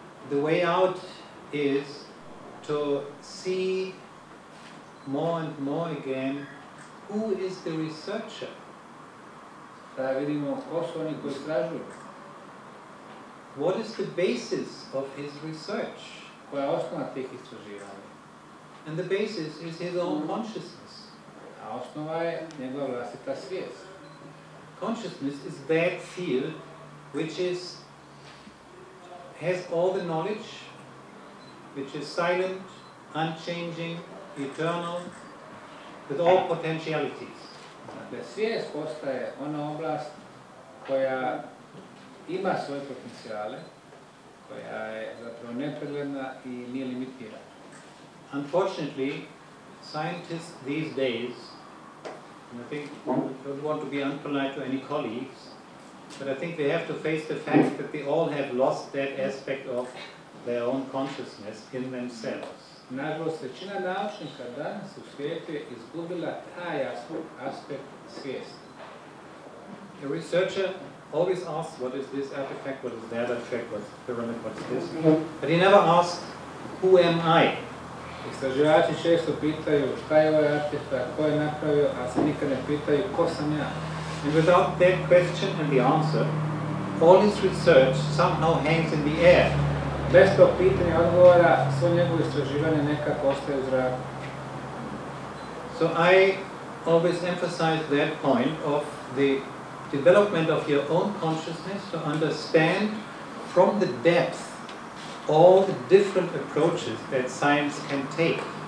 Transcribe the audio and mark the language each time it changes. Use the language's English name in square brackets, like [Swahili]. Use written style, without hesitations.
[English] The way out is to see more and more again who is the researcher. [Bosnian] Da vidimo ko su oni koji istražuju. [English] What is the basis of his research? [Bosnian] Koja je osnova tih istraživanja? [English] And the basis is his own consciousness. [Bosnian] A osnova je njegova vlastita svijest. [English] Consciousness is that field which has all the knowledge, which is silent, unchanging, eternal, with all potentialities. [Bosnian] Dakle, svijest postaje ona oblast koja ima svoje potencijale, koja je zapravo nepregledna i nije limitirana. [English] Unfortunately, scientists these days, and I think I don't want to be unpolite to any colleagues, but I think they have to face the fact that they all have lost that aspect of their own consciousness in themselves. [Bosnian] Nažalost, većina naučnika danas u svijetu je izgubila taj aspekt svijesti. [English] A researcher always asks, what is this artifact, what is that artifact, what's the pyramid, what's this? But he never asks, who am I? [Bosnian] Istraživači često pitaju šta je ovaj artefakt, ko je napravio, a se nikad ne pitaju ko sam ja. [English] And without that question and the answer, all his research somehow hangs in the air. [Bosnian] Bez tog pitanja i odgovora, svo njegovo istraživanje nekako ostaje u zraku. [English] So I always emphasize that point of the development of your own consciousness to understand from the depth all the different approaches that science can take.